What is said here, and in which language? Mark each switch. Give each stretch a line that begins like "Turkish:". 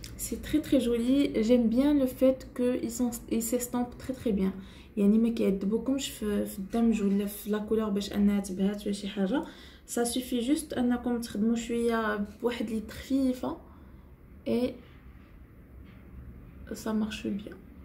French: C'est très très joli. J'aime bien le fait qu'ils s'estampent très très bien.
Arabic: يعني ما كيعذبوكمش في الدمج ولا في لا كولور باش انها تبهات ولا شي حاجه.
French: Ça suffit juste
Arabic: انكم تخدموا شويه بواحد لي خفيفه
French: et ça marche bien.